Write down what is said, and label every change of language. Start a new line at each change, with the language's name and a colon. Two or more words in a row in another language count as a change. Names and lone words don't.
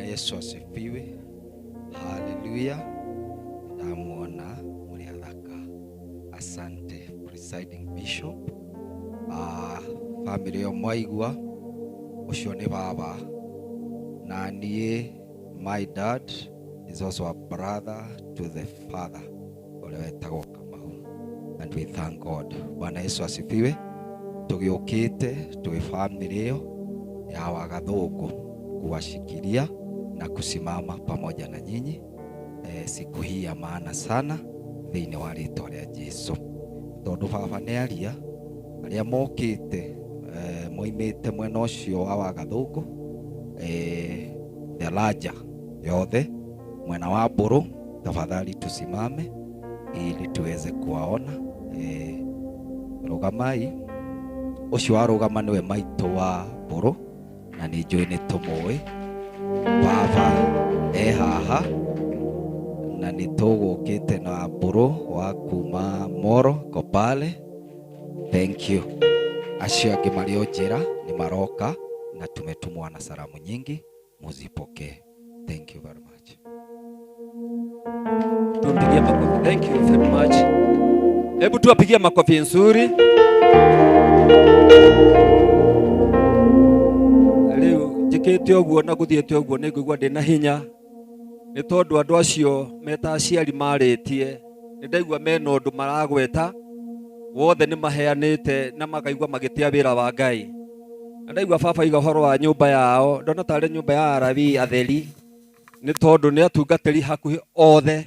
Swahili: Yesu asifiwe.
Kikuyu: Haleluya. Namuona muri athaka.
English: Asante presiding bishop.
Kikuyu: Family omwaigua ucio ni baba na nie,
English: my dad is also a brother to the father ule wetagwo Kamau, and we thank God.
Swahili: Bwana Yesu asifiwe.
Kikuyu: Tugiukite tugi
Swahili: family yo ya Wagathungu kuwashikilia na kusimama pamoja na nyinyi siku hii ya maana sana
Kikuyu: thĩinĩ wa rĩĩtwa rĩa Jesũ. Tondũ baba nĩ aria arĩa mokĩte moimĩte mwena ũcio wa Wagathungu
English: the larger
Kikuyu: yothe mwena wa Mburu,
Swahili: tafadhali tusimame ili tuweze kuwaona.
Kikuyu: Rugamai. Ũcio warũgama nĩwe maitũ wa Mburu na nĩ njũĩ nĩ tũmũĩ. Baba haha na nĩ tũgũkĩte na Mburu wa kuma Moro Kopale.
English: Thank you.
Kikuyu: Acio angĩ marĩ o njĩra nĩ maroka
Swahili: na tumetumwa na salamu nyingi, muzipokee.
English: Thank you very much.
Swahili: Tupigie makofi.
English: Thank you very much.
Swahili: Hebu tuwapigie makofi nzuri.
Kikuyu: Leo njikite oguo na guthiete oguo nĩ ngũigua ndĩna hinya nĩ tondũ andũ acio meta aciari marĩtie nĩ ndaigua mena ũndũ maragweta wothe nĩ maheanĩte na makaigua magĩtia wĩra wa Ngai. Ndaigua baba iga ũhoro wa nyũmba yao, ndona tarĩ nyũmba ya arabi atheri nĩ tondũ nĩ atungatĩri hakuhĩ othe.